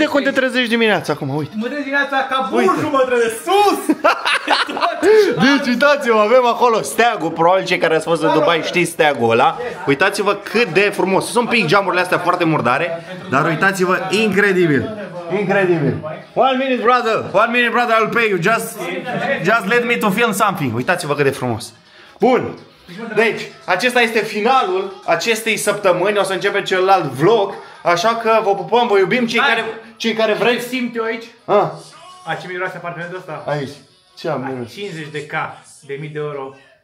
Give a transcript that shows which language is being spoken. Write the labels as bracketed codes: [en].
[ro] Uite cum te trezești dimineața acum, uite. Mă trezesc dimineața ca burjul, mă trezesc sus! Deci uitați-vă, avem acolo steagul, probabil cei care ați fost în Dubai știți steagul ăla. Uitați-vă cât de frumos. Sunt un pic geamurile astea foarte murdare, dar uitați-vă, incredibil. Incredibil. [en] 1 minute, brother, I'll pay you. Just let me to film something. [ro] Uitați-vă cât de frumos. Bun. Deci, acesta este finalul acestei săptămâni. O să începem celălalt vlog. Așa că vă pupăm, vă iubim. Cei care vreți. Simt eu aici? A, ce miroase apartamentul ăsta? Aici. Ce am miros? 50 de mii de euro.